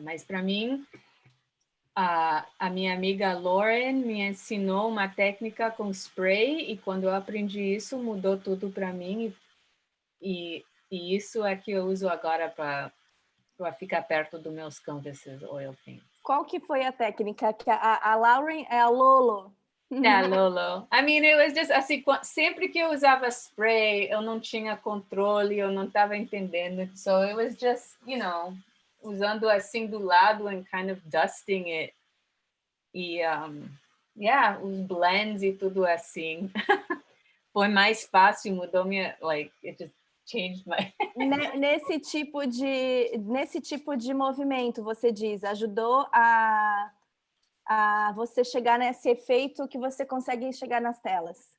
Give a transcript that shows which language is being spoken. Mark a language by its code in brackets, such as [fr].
[pt] Mas para mim, a minha amiga Lauren me ensinou uma técnica com spray e quando eu aprendi isso, mudou tudo para mim e isso é que eu uso agora para ficar perto dos meus canvases oil paint. Qual que foi a técnica? Que a Lauren é a Lolo? É, Lolo. [en] I mean, it was just [pt] assim, sempre que eu usava spray, eu não tinha controle, eu não estava entendendo. [en] So it was just, [pt] usando assim do lado [en] and kind of dusting it. [pt] E, os blends e tudo assim. Foi mais fácil, mudou minha, [en] it just changed my... [pt] Nesse tipo de movimento, você diz, ajudou a a você chegar nesse efeito que você consegue chegar nas telas.